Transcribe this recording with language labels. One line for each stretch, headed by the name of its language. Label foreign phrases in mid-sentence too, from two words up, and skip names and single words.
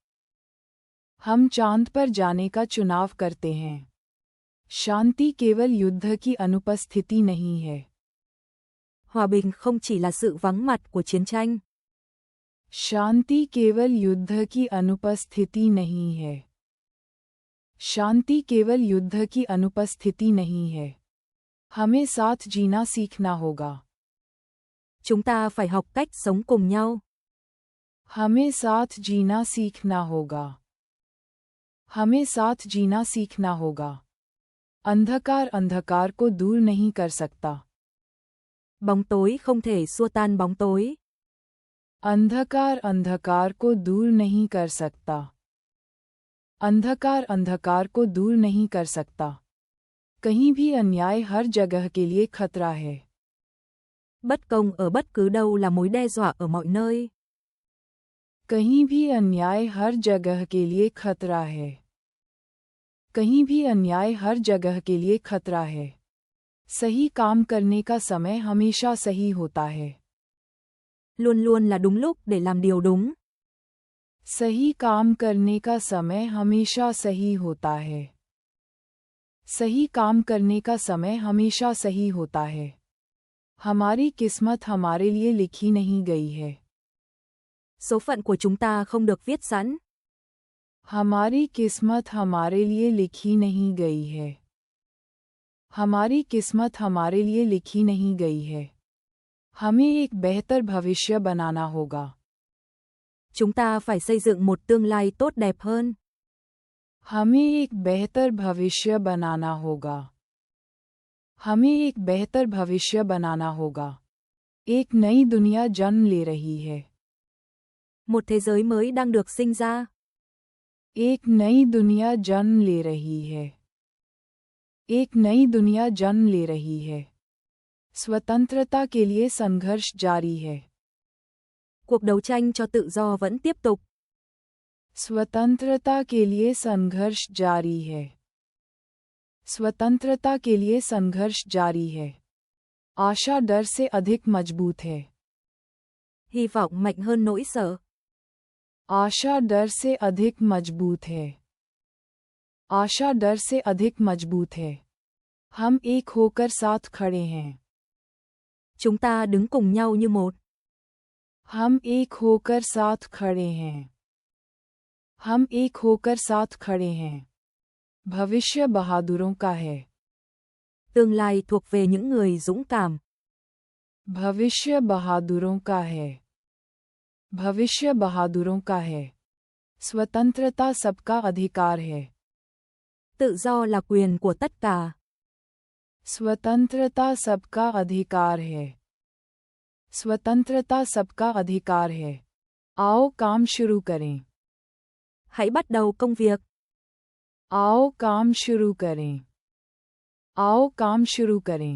Hindi: हम चांद पर जाने का चुनाव करते हैं. शांति केवल युद्ध की अनुपस्थिति नहीं है.
Vietnamese: Hòa bình không chỉ là sự vắng mặt của chiến tranh.
Hindi: शांति केवल युद्ध की अनुपस्थिति नहीं है. शांति केवल युद्ध की अनुपस्थिति नहीं है. हमें साथ जीना सीखना होगा.
Vietnamese: Chúng ta phải học cách sống cùng nhau.
Hindi: हमें साथ जीना सीखना होगा. हमें साथ जीना सीखना होगा. अंधकार अंधकार को दूर नहीं कर सकता.
Vietnamese: Bóng tối không thể xua tan bóng tối.
Hindi: अंधकार अंधकार को दूर नहीं कर सकता. अंधकार अंधकार को दूर नहीं कर सकता. कहीं भी अन्याय हर जगह के लिए खतरा है.
Vietnamese: Bất công ở bất cứ đâu là mối đe dọa ở mọi nơi.
Hindi: कहीं भी अन्याय हर जगह के लिए खतरा है. कहीं भी अन्याय हर जगह के लिए खतरा है. सही काम करने का समय हमेशा सही होता है.
Vietnamese: Luôn luôn là đúng lúc để làm điều đúng.
Hindi: सही काम करने का समय हमेशा सही होता है. सही काम करने का समय हमेशा सही होता है. हमारी किस्मत हमारे लिए लिखी नहीं गई है.
Vietnamese: Số phận của chúng ta không được viết sẵn.
Hindi: हमारी किस्मत हमारे लिए लिखी नहीं गई है। हमारी किस्मत हमारे लिए लिखी नहीं गई है। हमें एक बेहतर भविष्य बनाना होगा।
Vietnamese: Chúng ta phải xây dựng một tương lai tốt đẹp hơn.
Hindi: हमें एक बेहतर भविष्य बनाना होगा। हमें एक बेहतर भविष्य बनाना होगा। एक नई दुनिया जन्म ले रही है।
Vietnamese: Một thế giới mới đang được sinh ra.
Hindi: एक नई दुनिया जन्म ले रही है। एक नई दुनिया जन्म ले रही है। स्वतंत्रता के लिए संघर्ष जारी है।
Vietnamese: Cuộc đấu tranh cho tự do vẫn tiếp tục.
Hindi: स्वतंत्रता के लिए संघर्ष जारी है। स्वतंत्रता के लिए संघर्ष जारी है। आशा डर से अधिक मजबूत है।
Vietnamese: Hy vọng mạnh hơn nỗi sợ.
Hindi: आशा डर से अधिक मजबूत है। आशा डर से अधिक मजबूत है। हम एक होकर साथ खड़े हैं।
Vietnamese: Chúng ta đứng cùng nhau như một.
Hindi: हम एक होकर साथ खड़े हैं। हम एक होकर साथ खड़े हैं। भविष्य बहादुरों का है।
Vietnamese: Tương lai thuộc về những người dũng cảm.
Hindi: भविष्य बहादुरों का है। भविष्य बहादुरों का है। स्वतंत्रता सबका अधिकार है।
Vietnamese: Tự do là quyền của tất cả.
Hindi: स्वतंत्रता सबका अधिकार है। स्वतंत्रता सबका अधिकार है। आओ काम शुरू करें।
Vietnamese: Hãy bắt đầu công việc.
Hindi: आओ काम शुरू करें। आओ काम शुरू करें।